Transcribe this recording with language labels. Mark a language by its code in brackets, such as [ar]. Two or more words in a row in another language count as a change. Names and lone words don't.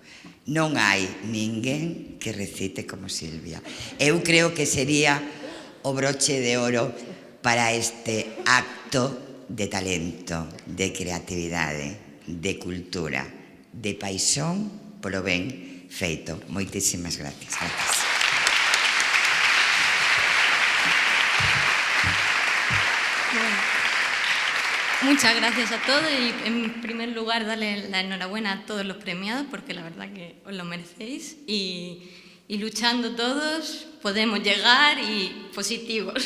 [gl] Non hai ninguén que recite como Silvia. Eu creo que sería o broche de oro para este acto de talento, de creatividade, de cultura, de paixón polo ben feito. Moitísimas gracias. [es] Muchas gracias a todos y en primer lugar darle la enhorabuena a todos los premiados porque la verdad que os lo merecéis y luchando todos podemos llegar y positivos.